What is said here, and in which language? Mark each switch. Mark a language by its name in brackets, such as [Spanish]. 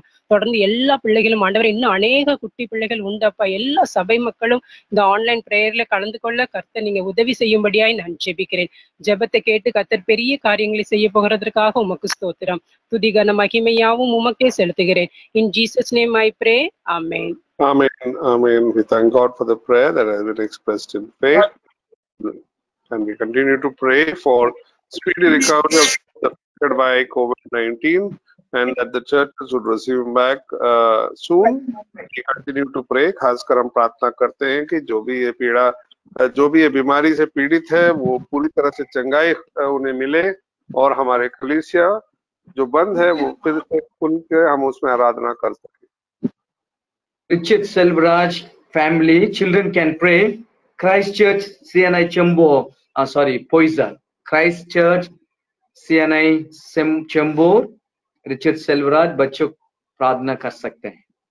[Tamil] தொடர்ந்து எல்லா பிள்ளைகளும் ஆண்டவரே, இன்னும் அநேக குட்டி பிள்ளைகள் உண்டப்பா. எல்லா சபை மக்களும் இந்த ஆன்லைன் பிரேயர்ல கலந்து கொள்ள கர்த்தர் நீங்க உதவி செய்யும்படியாய் நான் ஜெபிக்கிறேன். ஜெபத்தை கேட்டு கர்த்தர் பெரிய காரியங்களை செய்ய போகிறதற்காக உமக்கு ஸ்தோத்திரம். துதிகன மகிமையாவும் உமக்கே செலுத்துகிறேன். [English] In Jesus name I pray. Amen. Amen. Amen. We thank God for the prayer that has been expressed in faith, and we continue to pray for speedy recovery of affected by COVID-19 and that the churches would resume back soon. We continue to pray. [Hindi] खासकर हम प्रार्थना करते हैं कि जो भी ये बीमारी से पीड़ित है वो पूरी तरह से चंगाई उन्हें मिले और हमारे कलीसिया जो बंद है वो फिर से खुल के हम उसमें आराधना कर सकें. [English] Richard Selvaraj family, children can pray. Christ Church, CNI Chembur, Poison. [Hindi] Christ Church, CNI Chembur, Richard Selvaraj बच्चों प्रार्थना कर सकते हैं.